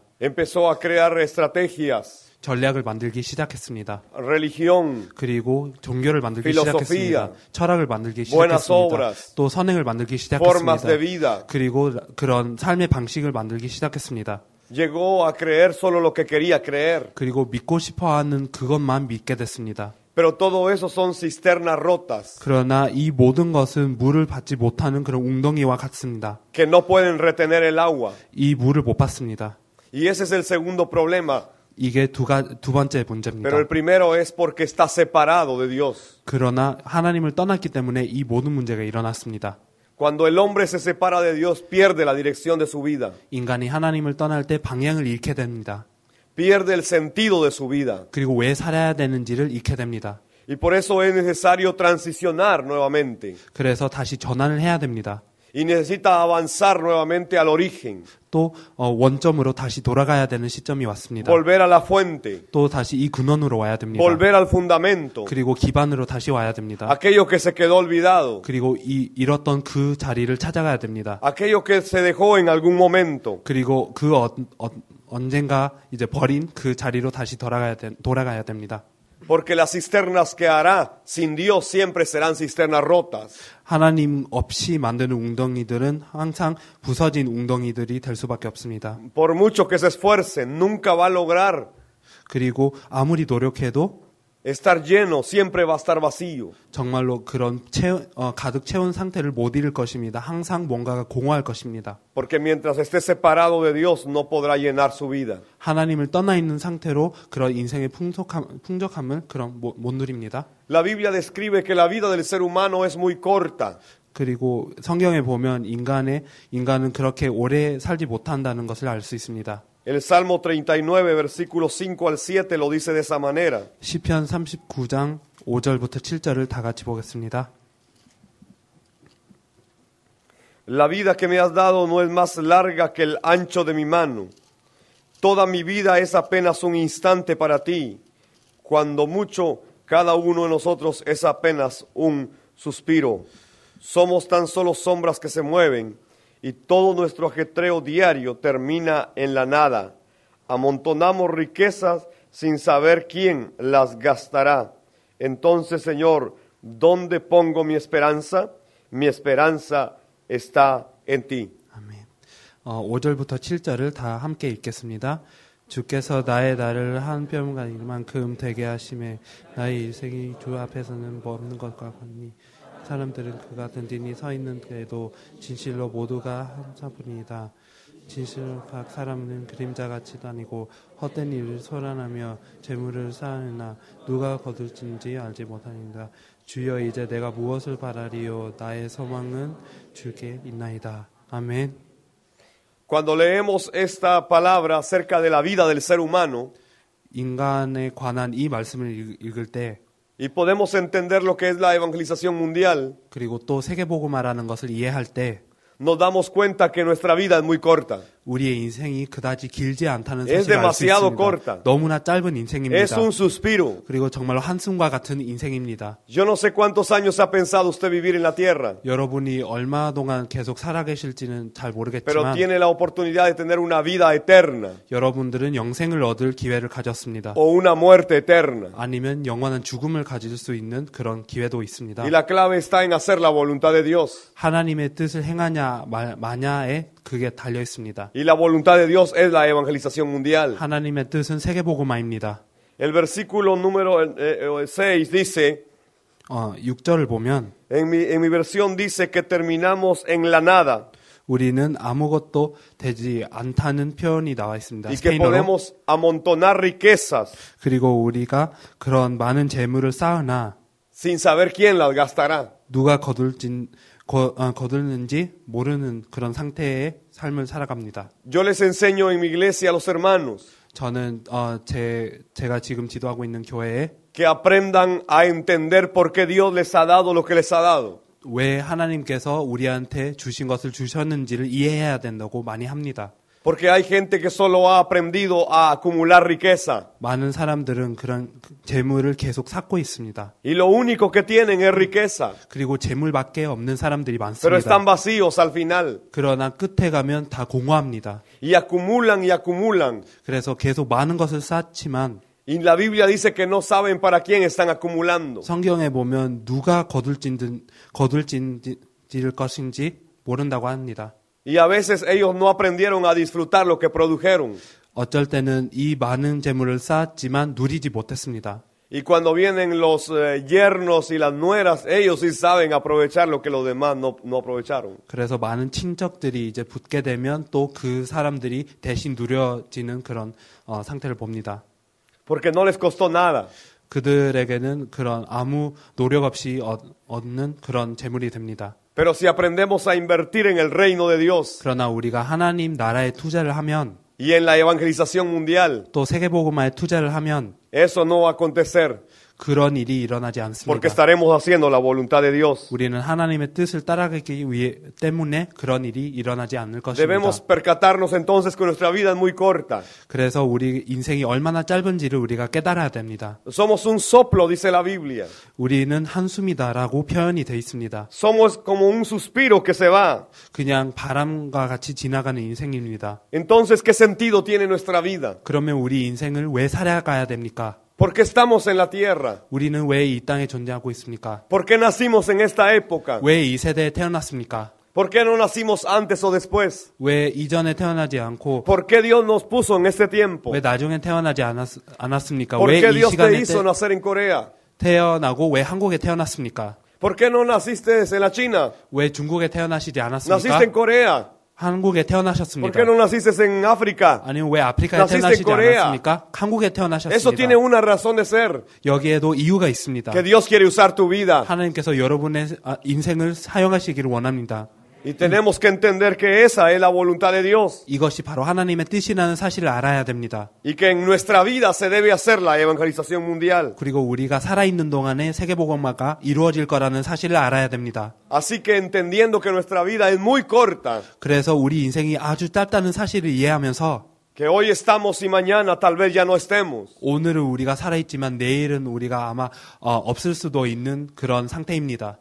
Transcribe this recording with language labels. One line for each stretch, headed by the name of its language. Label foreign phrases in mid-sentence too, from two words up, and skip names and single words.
Spanish: Empezó a crear estrategias.
Korean: 전략을 만들기 시작했습니다.
Spanish: Religión.
Korean: 그리고 종교를 만들기
Spanish: filosofía,
Korean: 시작했습니다. 철학을 만들기
Spanish: buenas
Korean: 시작했습니다.
Spanish: obras,
Korean: 또 선행을 만들기
Spanish: formas de
Korean: 시작했습니다.
Spanish: vida.
Korean: 그리고 그런 삶의 방식을 만들기 시작했습니다.
Spanish: Llegó a creer solo lo que quería creer.
Korean: 그리고 믿고 싶어하는 그것만 믿게 됐습니다.
Spanish: Pero todo eso son cisternas rotas
Korean: 그러나 이 모든 것은 물을 받지 못하는 그런 웅덩이와 같습니다.
Spanish: que no pueden retener el agua.
Korean: 이 물을 못 받습니다.
Spanish: Y ese es el segundo problema.
Korean: 이게 두 번째 문제입니다.
Spanish: Pero el primero es porque está separado de Dios.
Korean: 그러나 하나님을 떠났기 때문에 이 모든 문제가 일어났습니다.
Spanish: Cuando el hombre se separa de Dios, pierde la dirección de su vida.
Korean: 인간이 하나님을 떠날 때 방향을 잃게 됩니다.
Spanish: Pierde el sentido de su vida.
Korean: 그리고 왜 살아야 되는지를 잃게 됩니다.
Spanish: Y por eso es necesario transicionar nuevamente.
Korean: 그래서 다시 전환을 해야 됩니다.
Spanish: Y necesita avanzar nuevamente al origen.
Korean: 또 원점으로 다시 돌아가야 되는 시점이 왔습니다.
Spanish: Volver a la fuente.
Korean: 또 다시 이 근원으로 와야 됩니다.
Spanish: Volver al fundamento.
Korean: 그리고 기반으로 다시 와야 됩니다.
Spanish: Aquello que se quedó olvidado.
Korean: 그리고 잃었던 그 자리를 찾아가야 됩니다.
Spanish: Aquello que se dejó en algún momento.
Korean: 그리고 그 언젠가 이제 버린 그 자리로 다시 돌아가야 됩니다.
Spanish: Porque las cisternas que hará sin Dios siempre serán cisternas rotas.
Korean: 하나님 없이 만드는 웅덩이들은 항상 부서진 웅덩이들이 될 수밖에 없습니다.
Spanish: Por mucho que se esfuerce, nunca va a lograr
Korean: 그리고 아무리 노력해도
Spanish: estar lleno, siempre va a estar vacío.
Korean: 정말로 그런 가득 채운 상태를 못 이룰 것입니다. 항상 뭔가가 공허할 것입니다.
Spanish: Porque mientras esté separado de Dios, no podrá llenar su vida.
Korean: 하나님을 떠나 있는 상태로 그런 인생의 풍족함을 못 누립니다.
Spanish: La Biblia describe que la vida del ser humano es muy corta.
Korean: 그리고 성경에 보면 인간은 그렇게 오래 살지 못한다는 것을 알 수 있습니다.
Spanish: El Salmo 39, versículos 5 al 7 lo dice de esa manera.
Korean: 시편 39장 5절부터 7절을 다 같이 보겠습니다.
Spanish: La vida que me has dado no es más larga que el ancho de mi mano. Toda mi vida es apenas un instante para ti. Cuando mucho, cada uno de nosotros es apenas un suspiro. Somos tan solo sombras que se mueven. Y todo nuestro ajetreo diario termina en la nada. Amontonamos riquezas sin saber quién las gastará. Entonces, Señor, ¿dónde pongo mi esperanza? Mi esperanza está en ti.
Korean: 아멘. 5절부터 7절을 다 함께 읽겠습니다. 주께서 나의 날을 한 뼘만큼 되게 하심에 나의 일생이 주 앞에서는 없는 것과 같니. 사람들은 그가 든든히 서 있는 데도 진실로 모두가 한사뿐이다. 진실로 각 사람은 그림자같이 다니고 헛된 일을 소란하며 재물을 쌓으나 누가 거둘진지 알지 못하니라. 주여 이제 내가 무엇을 바라리요 나의 소망은 주께 있나이다. 아멘.
Spanish: Cuando leemos esta palabra acerca de la vida del ser humano,
Korean: 인간에 관한 이 말씀을 읽을 때
Spanish: y podemos entender lo que es la evangelización mundial,
Korean: 그리고 또 세계복음화라는 것을 이해할 때
Spanish: nos damos cuenta que nuestra vida es muy corta.
Korean: 우리의 인생이 그다지 길지 않다는
Spanish: Es
Korean: 사실을 알 수
Spanish: demasiado
Korean: 있습니다.
Spanish: corta.
Korean: 너무나 짧은 인생입니다.
Spanish: Es un suspiro.
Korean: 그리고 정말로 한숨과 같은 인생입니다.
Spanish: Yo no sé cuántos años ha pensado usted vivir en la tierra,
Korean: 여러분이 얼마 동안 계속 살아계실지는 잘
Spanish: pero
Korean: 모르겠지만
Spanish: tiene la oportunidad de tener una vida eterna
Korean: 여러분들은 영생을 얻을 기회를 가졌습니다.
Spanish: o una muerte eterna.
Korean: 아니면 영원한 죽음을 가질 수 있는 그런 기회도 있습니다.
Spanish: Y la clave está en hacer la voluntad de Dios.
Korean: 하나님의 뜻을 행하냐 마냐에 그게 달려 있습니다.
Spanish: Y la voluntad de Dios es la evangelización mundial.
Korean: 하나님의 뜻은 세계복음화입니다.
Spanish: El versículo número 6 dice,
Korean: 6절을 보면
Spanish: en mi versión dice que terminamos en la nada
Korean: 우리는 아무것도 되지 않다는 표현이 나와 있습니다.
Spanish: y que
Korean: 스페인어로.
Spanish: podemos amontonar riquezas
Korean: 그리고 우리가 그런 많은 재물을 쌓으나
Spanish: sin saber quién las gastará.
Korean: 누가 거둘는지 모르는 그런 상태의 삶을 살아갑니다.
Spanish: Yo les enseño en mi iglesia a los hermanos
Korean: 저는 제가 지금 지도하고 있는 교회에
Spanish: que aprendan a entender por qué Dios les ha dado lo que les ha dado.
Korean: 왜 하나님께서 우리한테 주신 것을 주셨는지를 이해해야 된다고 많이 합니다.
Spanish: Porque hay gente que solo ha aprendido a acumular riqueza
Korean: 많은 사람들은 그런 재물을 계속 쌓고 있습니다.
Spanish: y lo único que tienen es riqueza,
Korean: 그리고 재물밖에 없는 사람들이
Spanish: pero están
Korean: 많습니다.
Spanish: vacíos al final
Korean: 그러나 끝에 가면 다 공허합니다.
Spanish: y acumulan.
Korean: 그래서 계속 많은 것을 쌓지만
Spanish: Y la Biblia dice que no saben para quién están acumulando.
Korean: 성경에 보면 누가 거둘 것인지 모른다고 합니다.
Spanish: Y a veces ellos no aprendieron a disfrutar lo que produjeron.
Korean: 어쩔 때는 이 많은 재물을 쌓았지만 누리지 못했습니다.
Spanish: Y cuando vienen los yernos y las nueras, ellos sí saben aprovechar lo que los demás no aprovecharon.
Korean: 그래서 많은 친척들이 이제 붙게 되면 또 그 사람들이 대신 누려지는 그런 상태를 봅니다.
Spanish: Porque no les costó nada.
Korean: 그들에게는 그런 아무 노력 없이 얻는 그런 재물이 됩니다.
Spanish: Pero si aprendemos a invertir en el reino de Dios
Korean: 그러나 우리가 하나님 나라에 투자를 하면
Spanish: y en la evangelización mundial,
Korean: 또 세계복음화에 투자를 하면
Spanish: eso no va a acontecer
Korean: 그런 일이 일어나지
Spanish: porque
Korean: 않습니다.
Spanish: estaremos haciendo la voluntad de Dios.
Korean: 우리는 하나님의 뜻을 따라가기 때문에 그런 일이 일어나지 않을 것입니다.
Spanish: Debemos percatarnos entonces que nuestra vida es muy corta.
Korean: 그래서 우리 인생이 얼마나 짧은지를 우리가 깨달아야 됩니다.
Spanish: Somos un soplo, dice la Biblia.
Korean: 우리는 한숨이다라고 표현이 되어 있습니다.
Spanish: Somos como un suspiro que se va.
Korean: 그냥 바람과 같이 지나가는 인생입니다.
Spanish: Entonces, ¿qué sentido tiene nuestra vida?
Korean: 그러면 우리 인생을 왜 살아가야 됩니까?
Spanish: ¿Por qué estamos en la tierra?
Korean: 우리는 왜 이 땅에 존재하고 있습니까?
Spanish: ¿Por qué nacimos en esta época?
Korean: 왜 이 세대에 태어났습니까?
Spanish: ¿Por qué no nacimos antes o después?
Korean: 왜 이전에 태어나지 않고
Spanish: ¿Por qué Dios nos puso en este tiempo?
Korean: 왜 나중에 태어나지 않았습니까?
Spanish: ¿Por
Korean: 왜
Spanish: qué
Korean: 이
Spanish: Dios te
Korean: 시간에
Spanish: hizo nacer en Corea?
Korean: 태어나고 왜 한국에 태어났습니까?
Spanish: ¿Por qué no naciste en la China?
Korean: 왜 중국에 태어나시지
Spanish: ¿Naciste
Korean: 않았습니까?
Spanish: en Corea?
Korean: 한국에
Spanish: ¿Por
Korean: 태어나셨습니다.
Spanish: qué no naciste en África?
Korean: 아니면 왜 아프리카에
Spanish: naciste en
Korean: 태어나시지
Spanish: Corea?
Korean: 않았습니까? 한국에
Spanish: Eso
Korean: 태어나셨습니다.
Spanish: tiene una razón de ser,
Korean: 여기에도 이유가 있습니다.
Spanish: que Dios quiere usar tu vida.
Korean: 하나님께서 여러분의 인생을 사용하시기를 원합니다.
Spanish: Y tenemos que entender que esa es la voluntad de Dios
Korean: 이것이 바로 하나님의 뜻이라는 사실을 알아야 됩니다.
Spanish: y que en nuestra vida se debe hacer la evangelización mundial.
Korean: 그리고 우리가 살아있는 동안에 세계복음화가 이루어질 거라는 사실을 알아야 됩니다.
Spanish: Así que entendiendo que nuestra vida es muy corta,
Korean: 그래서 우리 인생이 아주 짧다는 사실을 이해하면서
Spanish: que hoy estamos y mañana tal vez ya no estemos,
Korean: 오늘은 우리가 살아있지만 내일은 우리가 아마 없을 수도 있는 그런 상태입니다.